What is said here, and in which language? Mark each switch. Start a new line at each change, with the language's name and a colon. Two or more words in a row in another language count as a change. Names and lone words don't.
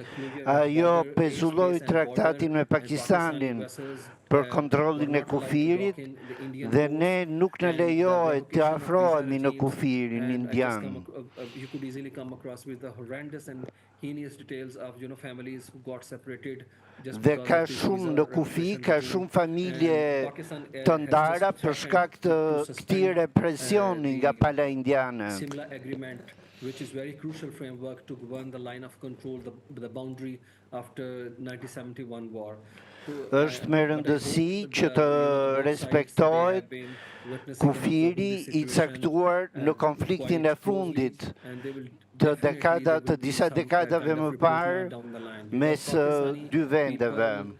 Albanian: Ajo pezulloi traktatin me Pakistanin për kontrollin e kufirit dhe ne nuk në lejohet të afrohemi në kufirin indian. Dhe ka shumë në kufi, ka shumë familje të ndara për shkak të këtij represioni nga pala indiane.
English: Which is very crucial framework to govern the line of control, the boundary after 1971 war.
Albanian: Është me rëndësi që të respektohet kufiri i caktuar në konfliktin e fundit të disa dekadave më parë mes dy vendeve.